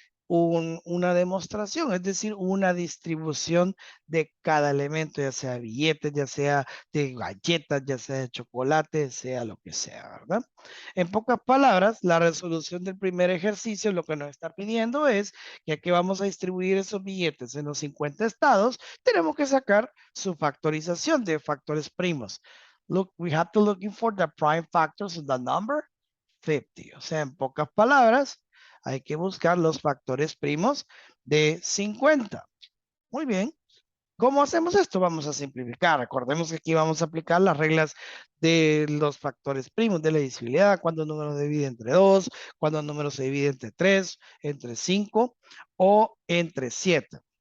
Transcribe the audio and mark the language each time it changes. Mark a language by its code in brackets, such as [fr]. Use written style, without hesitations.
[es] una demostración, es decir, una distribución de cada elemento, ya sea billetes, ya sea de galletas, ya sea de chocolate, sea lo que sea, ¿verdad? En pocas palabras, la resolución del primer ejercicio lo que nos está pidiendo es que aquí vamos a distribuir esos billetes en los 50 estados, tenemos que sacar su factorización de factores primos. [en] Look, we have to looking for the prime factors of the number 50. [es] O sea, en pocas palabras, hay que buscar los factores primos de 50. Muy bien. ¿Cómo hacemos esto? Vamos a simplificar. Recordemos que aquí vamos a aplicar las reglas de los factores primos de la divisibilidad, cuando el número se divide entre 2, cuando el número se divide entre 3, entre 5 o entre 7.